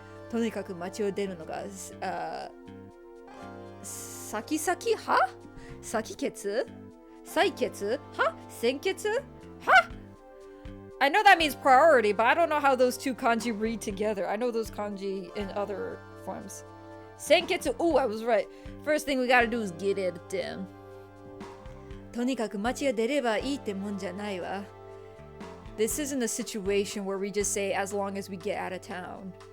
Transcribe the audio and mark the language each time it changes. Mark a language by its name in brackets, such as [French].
[Japanese] とにかく街を出るのが、先は先決採決は先決は [English] I know that means priority, but I don't know how those two kanji read together. I know those kanji in other forms. Senketsu, ooh, I was right. First thing we gotta do is get it in. [Japanese] とにかく街を出ればいいってもんじゃないわ. [English] This isn't a situation where we just say as long as we get out of town.